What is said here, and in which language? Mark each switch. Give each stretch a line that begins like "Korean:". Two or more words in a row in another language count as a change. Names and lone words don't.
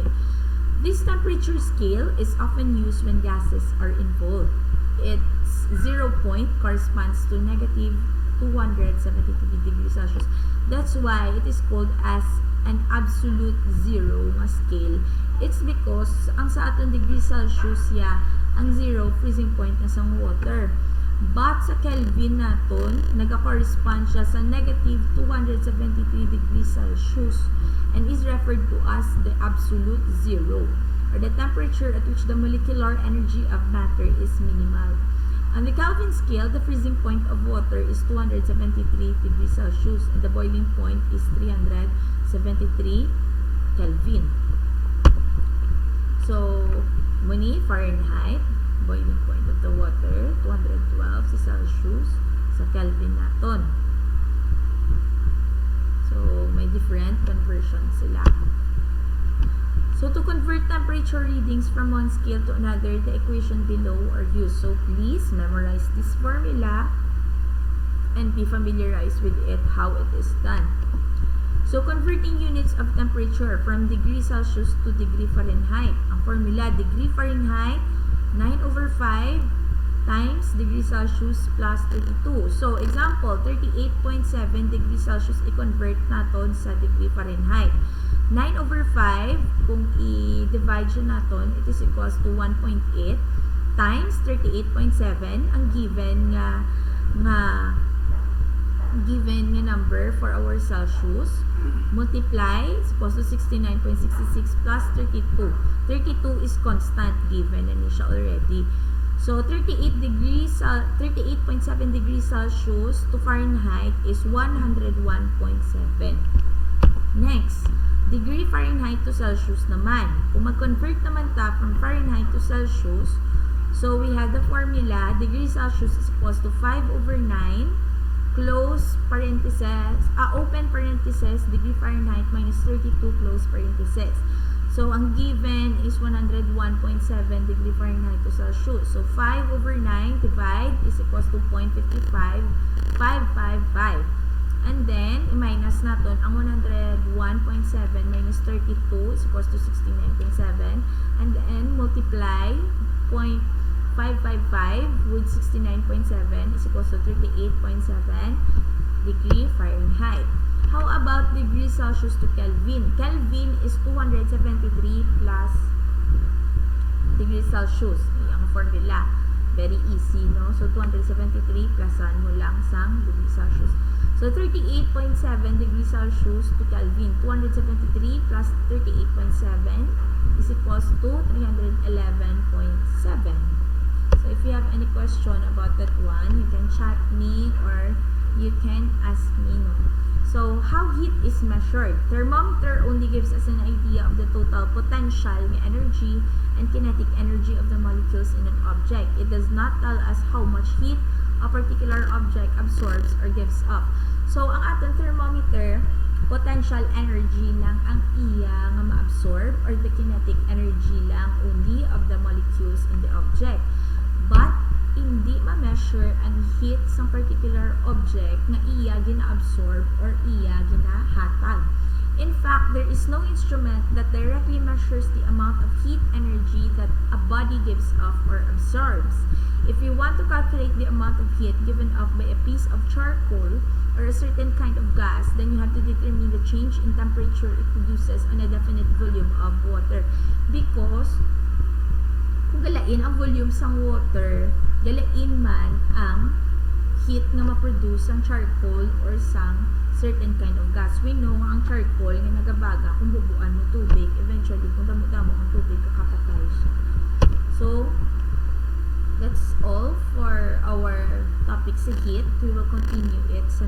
English: This temperature scale is often used when gases are involved. Its 0 point corresponds to negative 273 degrees Celsius. That's why it is called as an absolute zero nga scale. It's because
Hiligaynon: ang sa aton
English: degree Celsius ang zero freezing point
Hiligaynon: na sa
English: water. But
Hiligaynon: sa Kelvin naton, nag-correspond siya sa
English: negative 273 degrees Celsius and is referred to as the absolute zero, or the temperature at which the molecular energy of matter is minimal. On the Kelvin scale, the freezing point of water is 273 degrees Celsius and the boiling point is 373 Kelvin. So, muni Fahrenheit, boiling point of the water, 212
Hiligaynon: sa Celsius, sa Kelvin naton. So, may different conversion sila.
English: So, to convert temperature readings from one scale to another, the equation below are used. So, please memorize this formula and be familiarized with it, how it is done. So, converting units of temperature from degree Celsius to degree Fahrenheit. Ang formula, degree Fahrenheit, 9/5 times degree Celsius plus 32. So, example, 38.7 degree Celsius
Hiligaynon: i-convert natin sa
English: degree Fahrenheit.
Hiligaynon: 9/5, kung i-divide siya natin,
English: it is equals to 1.8 times 38.7, ang given nga number for our Celsius. multiply is equals to 69.66 plus 32. 32 is constant given
Hiligaynon: na niya siya
English: already. So 38.7 degrees Celsius to Fahrenheit is 101.7. Next, degree Fahrenheit to Celsius naman.
Hiligaynon: Kung mag-convert naman ta
English: from Fahrenheit to Celsius, so we have the formula, degree Celsius is equals to 5/9, close parentheses, open parentheses, degree Fahrenheit minus 32, close parentheses. So, ang given is 101.7 degree Fahrenheit to Celsius. So, 5/9 divide is equals to 0.55555. And then,
Hiligaynon: i-minus natin ang
English: 101.7 minus 32 is equals to 69.7. And then, multiply 0.555 with 69.7 is equals to 38.7 degree Fahrenheit. How about degree Celsius to Kelvin? Kelvin is 273 plus degree Celsius. Ang formula. Very easy, no? So, 273
Hiligaynon: plusan mo lang sang
English: degree Celsius. So, 38.7 degree Celsius to Kelvin. 273 plus 38.7 is equals to 311.7. So, if you have any question about that one, you can chat me or you can ask me, no? So, how heat is measured? Thermometer only gives us an idea of the total potential energy and kinetic energy of the molecules in an object. It does not tell us how much heat a particular object absorbs or gives off. So,
Hiligaynon: ang atong
English: thermometer, potential energy
Hiligaynon: lang ang iya nga ma-absorb
English: or the kinetic energy lang only of the molecules in the object. But,
Hiligaynon: hindi ma-measure ang heat sa particular object na iya gina-absorb or iya ginahatag.
English: In fact, there is no instrument that directly measures the amount of heat energy that a body gives off or absorbs. If you want to calculate the amount of heat given off by a piece of charcoal or a certain kind of gas, then you have to determine the change in temperature it produces on a definite volume of water. Because,
Hiligaynon: kung galain ang volume sang water, galain man ang heat na ma-produce ang charcoal or sang certain kind of gas.
English: We know
Hiligaynon: ang charcoal nga nagabaga kung bubuan mo tubig, eventually kung damo-damo ang tubig kakapatay siya.
English: So, that's all for our topic sa heat. We will continue it